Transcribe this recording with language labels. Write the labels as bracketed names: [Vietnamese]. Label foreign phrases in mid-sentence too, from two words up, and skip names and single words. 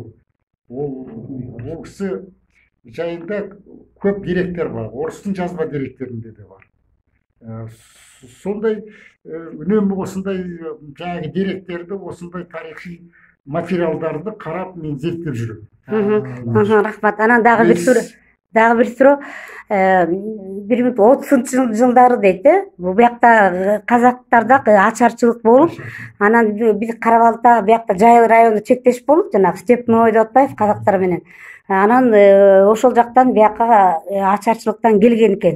[Kazakh] Ол кісі жайында көп деректер бар. Орыстың жазба деректерінде де бар. Сондай үнемі осындай жаңағы деректерді, осындай тарихи материалдарды қарап мен зерттеп жүрмін. [Kyrgyz] Рахмат. Анан дагы bir суроо 1930 жылдары дейт. Бул биякта казактарда ачарчылык болуп, анан биз Карабалта биякта Жайыл району чектеш болуп, жанагы Степной деп атпайбы казактар менен. Анан ошол жактан бияка ачарчылыктан келген экен.